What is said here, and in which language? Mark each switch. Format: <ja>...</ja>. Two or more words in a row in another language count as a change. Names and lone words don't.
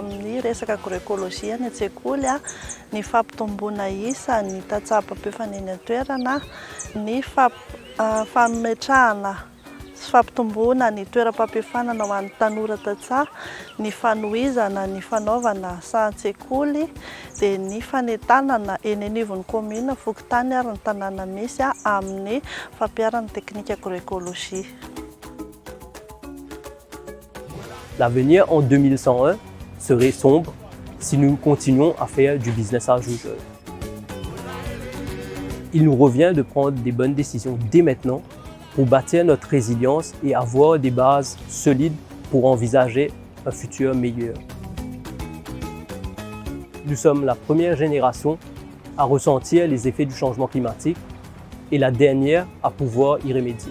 <mg>amin'ny resaka agroekôlôzia ny an-tsekoly, ny fampitomboana isa, ny tatsapam-piofaneny an-toerana, ny fametrahana sy fampitomboana ny toeram-pampiafanana ho an'ny tanora tantsaha, ny fanohizana ny fanaovana asa-an-tsekoly dia ny fanentanana eny anivon'ny commune Fokontany ary ny tanàna misy amin'ny fampiarana teknika agroécologie.</mg> <fr>L'avenir en 2101 serait sombre si nous continuons à faire du</fr> <en>business as usual.</en> <fr>Il nous revient de prendre des bonnes décisions dès maintenant pour bâtir notre résilience et avoir des bases solides pour envisager un futur meilleur. Nous sommes la première génération à ressentir les effets du changement climatique et la dernière à pouvoir y remédier.</fr>